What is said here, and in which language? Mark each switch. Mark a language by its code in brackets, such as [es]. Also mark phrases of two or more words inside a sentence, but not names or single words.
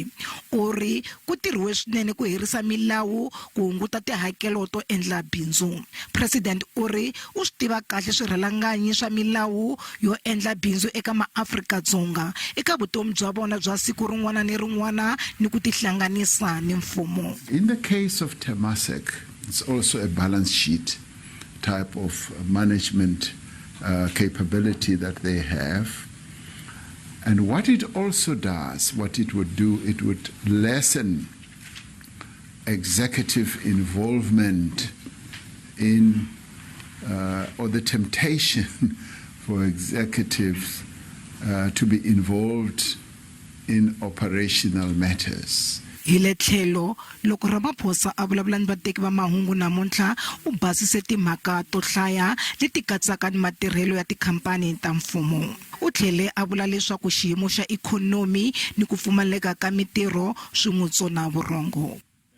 [ts] U ri ku tirhiwe swinene ku herisa milawu ku hunguta tihakelo to endla bindzu. President u ri u swi tiva kahle swirhalanganyi swa milawu yo endla bindzu eka maAfrika-Dzonga eka vutomi bya vona bya siku rin'wana ni rin'wana ni ku tihlanganisa ni mfumo. [en] In the case of Temasek, it's also a balance sheet type of management capability that they have. And what it also does, what it would do, it would lessen executive involvement in, or the temptation for executives to be involved in operational matters. [ts] Ile tlhelo loko Ramaphosa a vulavula ni vateki va mahungu namuntlha u basise timhaka to hlaya leti katsaka ni matirhelo ya tikhampani ta mfumo. U tlhele a vula leswaku xiyimo xa ikhonomi ni ku pfumaleka ka mitirho swi n'wi tsona vurhongo.